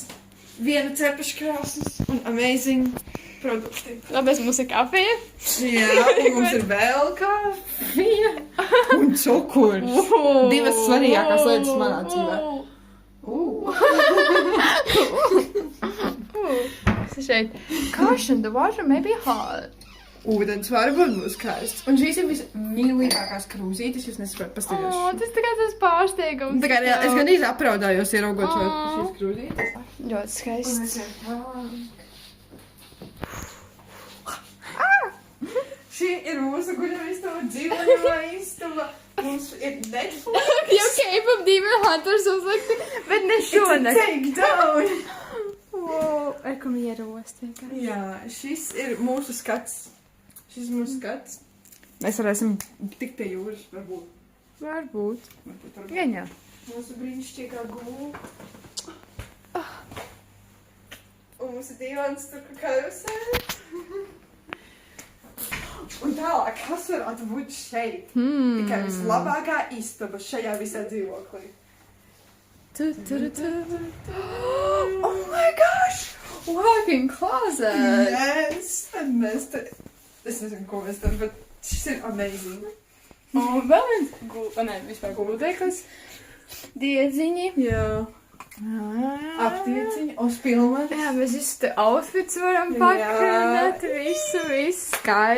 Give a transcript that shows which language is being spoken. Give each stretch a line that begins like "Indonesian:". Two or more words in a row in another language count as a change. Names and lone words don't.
Latvian: Viena cepaša krāsnes un amazing produkti. Tāpēc mums ir kafija. Jā, un mums ir vēl kafija. Un cukurs. Divas svarīgākās lietas manā dzīvē. Kas ir šeit?
English: Caution, the water may be hot.
Latvian: Ūdens varbūt būs karsts. Un šīs ir vismīlīgākās krūzītes, jūs nesaprotat pastāvēt. Tas tā kā tas pārsteigums. Tā kā es gan īsti apraudājos ieraugot šīs krūzītes. Ļoti skaists. Šī ir mūsu guļamistaba, dzīvojamā istaba. Mums ir Netflix. Jau K-pop Demon Hunters uzlikti, bet ne šonakt.
English: Take down.
Latvian: Wow, ekum ierost vienkārši. Jā, šis ir mūsu skats. Šis ir mūsu skats. Mēs varēsim tikt pie jūras, varbūt. Varbūt. Varbūt. Gaņā. Mūsu brīnišķīgā gulta. Un mums ir divans tur karusēli. Un tālāk, kas varētu būt šeit? Tikai vislabākā istaba šajā visā dzīvoklī.
English: Oh my gosh! Walk-in closet! Yes!
Latvian: Un mēs te... Es nezinu, ko mēs te, bet šis ir amazing. Un vēl viens, vispār guludeklis, diedziņi. Jā. Aptieciņi, uzpilmeni. Jā, mēs visu te outfits varam pakrināt, visu skaisti.